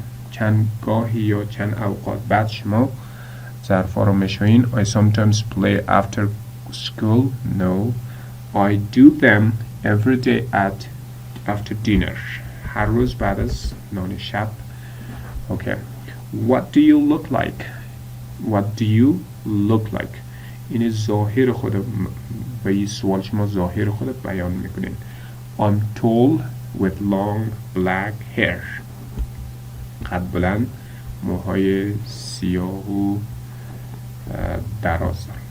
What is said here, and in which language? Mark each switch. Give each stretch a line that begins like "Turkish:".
Persian: چند گاهی یا چند اوقات بعد شما ظرفا رو میشوین؟
English: I sometimes play after school. No. I do them every day after dinner.
Persian: هر روز بعد از نان شب. Okay.
English: What do you look like? What do you look like?
Persian: این ظاهر خود به این سوال شما ظاهر خود بیان میکنین.
English: I'm tall with long black hair.
Persian: قد بلند موهای سیاه و دراز.